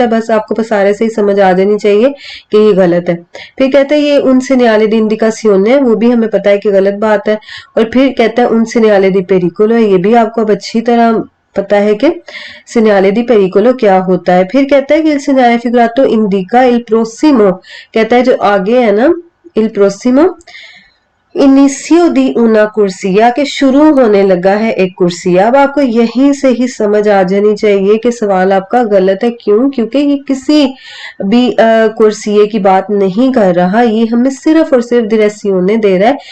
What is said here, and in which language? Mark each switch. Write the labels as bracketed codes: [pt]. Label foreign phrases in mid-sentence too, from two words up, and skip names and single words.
[hi] बस आपको पसारे से ही समझ आ जानी चाहिए कि ये गलत है। फिर कहता है ये [it] un segnale di indicazione [hi] है, वो भी हमें पता है कि गलत बात है। और फिर कहता है [it] un segnale di pericolo [hi] है, ये भी आपको अब अच्छी तरह पता है कि [it] segnale di pericolo [hi] क्या होता है। फिर कहता है कि [it] il segnale figurato indica il prossimo, [hi] कहता है जो आगे है ना, [it] il prossimo inizio di una corsia, [hi] के शुरू होने लगा है एक कुर्सिया। अब आपको यहीं से ही समझ आ जानी चाहिए कि सवाल आपका गलत है। क्यों? क्योंकि ये किसी भी कुर्सिये की बात नहीं कर रहा, ये हमें सिर्फ और सिर्फ दिरसियोने दे रहा है।